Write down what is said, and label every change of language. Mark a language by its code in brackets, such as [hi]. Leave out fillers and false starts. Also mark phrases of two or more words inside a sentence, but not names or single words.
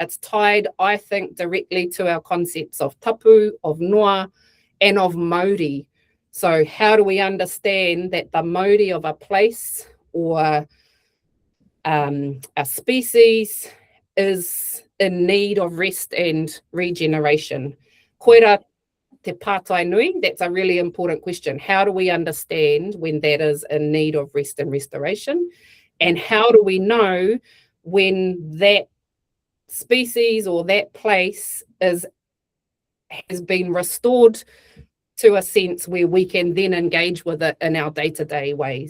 [en] It's tied, I think, directly to our concepts of tapu, of noa, and of mauri. So how do we understand that the mauri of a place or a species is in need of rest and regeneration? [mi] Koira te pātai nui, [en] that's a really important question. How do we understand when that is in need of rest and restoration? And how do we know when that species or that place has been restored to a sense where we can then engage with it in our day-to-day ways?